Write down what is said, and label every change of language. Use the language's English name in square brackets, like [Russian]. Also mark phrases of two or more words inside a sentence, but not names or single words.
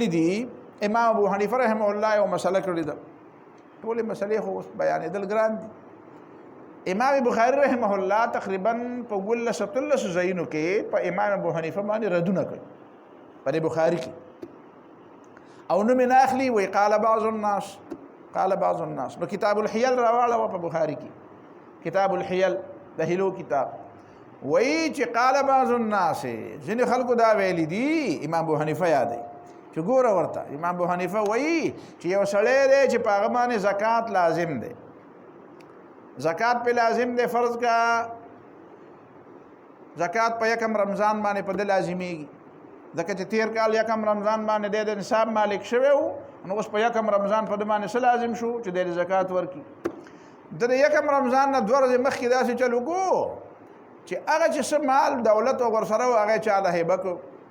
[Pashto] دي امام ابو حنیفه [Arabic] رحمه الله [Pashto] یو مسله کړې ده ټولې مسلې خو اوس بیانېدل ګران دي امام بخاري [Arabic] رحمه الله [Pashto] تقریبا په 17 ځایونو کې په امام ابو حنیفه باندې ردونه کوي په بخاري کې او نوم یې نه اخلي وایي [Arabic] قال بعض الناس [Pashto] نو کتاب الحیل راواړوه په بخاري کې کتاب الحیل د هیلو کتاب وایي چې [Arabic] قال بعض الناس [Pashto] ځینې خلکو دا ویلي دي امام ابو حنیفه یادوي چې ګوره ورته امام ابو حنیفه وایي چې یو سړی دی چې په هغه باندې زکات لازم دی زکات پہ لازم دی فرض کا زکات په یکم رمضان باندې په د لازمیږي ځکه چې تیر کال یکم رمضان باندې دی د نصاب مالک شوی و نو اوس په یکم رمضان په د باندې څه لازم شو چې دی زکات ورکړي د یکم رمضان نه 2 ورځې مخکې داسې چل وکړو چې هغه چې څه مال دولت او ورسره و هغه چا له هیبه کړو